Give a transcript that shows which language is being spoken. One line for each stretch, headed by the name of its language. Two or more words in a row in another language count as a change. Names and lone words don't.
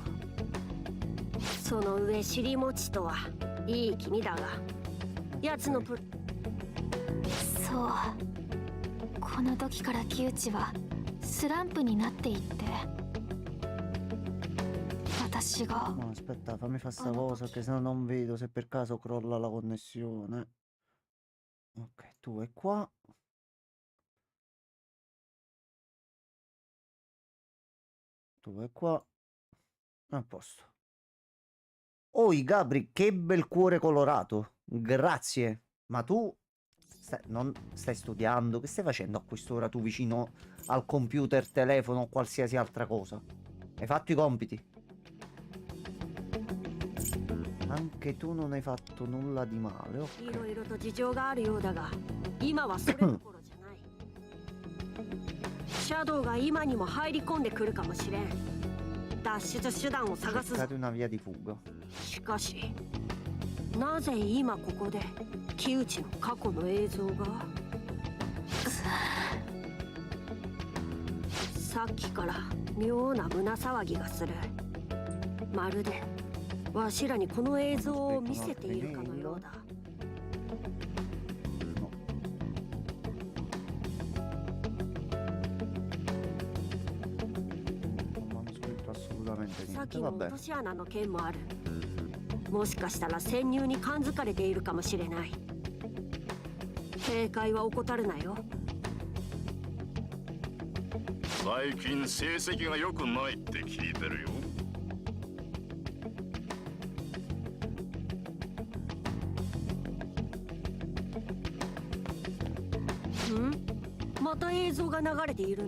Japanese: その上尻餅とはいい気味だが、奴のそう、この時から木内はスランプになっていって、私が
Italian: No, aspetta, fammi fare sta cosa, che sennò non vedo se per caso crolla la connessione. Ok, tu è qua. Tu è qua. A posto. Oi, Gabri, che bel cuore colorato. Grazie. Ma tu non stai studiando? Che stai facendo a quest'ora tu vicino al computer, telefono o qualsiasi altra cosa? Hai fatto i compiti? Anche tu non hai fatto nulla di male,
Japanese: いろ ok. いろと事情があるようだが、今はそれどころじゃない。シャドウが今にも入り込んでくるかもしれん。脱出手段を探すぞ。
Italian: Cercate una via di fuga.
Japanese: しかし、なぜ今ここで木内の過去の映像が。さっきから妙な胸騒ぎがする。まるでわしらにこの映像を見せているかのようだ。
Italian: Non hanno scritto assolutamente
Japanese: さっ
Italian: niente.
Japanese: きの落
Italian: Vabbè.
Japanese: とし穴の件もある。もしかしたら潜入に感づかれているかもしれない。警戒は怠るなよ。最近成績が良くないって聞いてるよ。また映像が流れているな。